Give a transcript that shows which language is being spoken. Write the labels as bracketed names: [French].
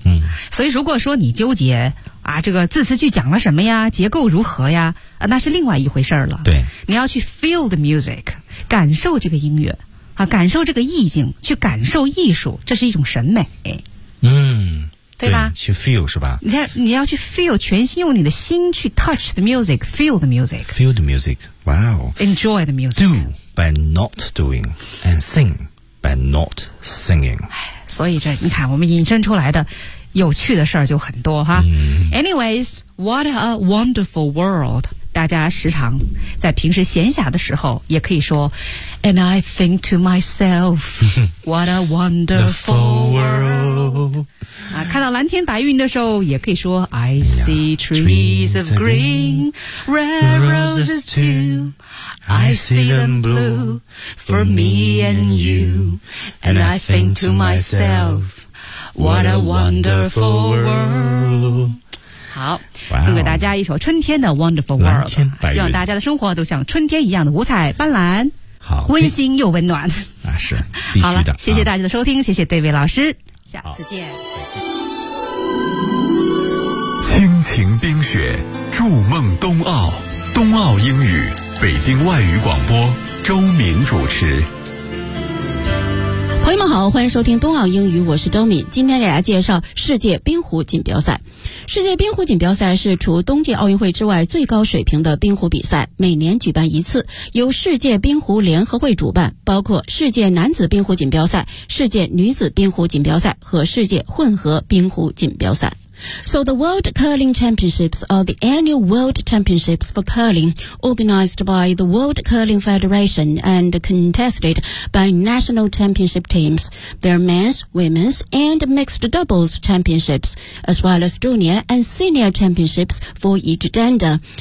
[Chinese] 嗯，所以如果说你纠结啊，这个字词句讲了什么呀，结构如何呀，啊，那是另外一回事了。对，你要去 [English] feel the music， [Chinese] 感受这个音乐啊，感受这个意境，去感受艺术，这是一种审美。嗯，对吧？去 feel 是吧？你要去 feel， 全心用你的心去 [English] touch the music， feel the music， feel the music， wow， enjoy the music， do by not doing and sing by not singing。 [Chinese] 所以这你看，我们引申出来的有趣的事儿就很多哈。嗯、 [English] Anyways， what a wonderful world。 [Chinese] 大家时常在平时闲暇的时候也可以说 [English] And I think to myself What a wonderful world、 [Chinese] 啊、看到蓝天白云的时候也可以说 [English] I see trees of green Red roses too I see them blue For me and you And I think to myself What a wonderful world。 [Chinese] 好，送给大家一首春天的 Wonderful World， 希望大家的生活都像春天一样的五彩斑斓，好，温馨又温暖。那是必须的。好了，谢谢大家的收听、啊、谢谢 David 老师，下次见。亲情冰雪，筑梦冬奥，冬奥英语，北京外语广播，周敏主持。朋友们好，欢迎收听冬奥英语，我是周敏。今天给大家介绍世界冰壶锦标赛。世界冰壶锦标赛是除冬季奥运会之外最高水平的冰壶比赛，每年举办一次，由世界冰壶联合会主办，包括世界男子冰壶锦标赛、世界女子冰壶锦标赛和世界混合冰壶锦标赛。 [English] So the World Curling Championships are the annual World Championships for curling organized by the World Curling Federation and contested by national championship teams, their men's, women's and mixed doubles championships, as well as junior and senior championships for each gender.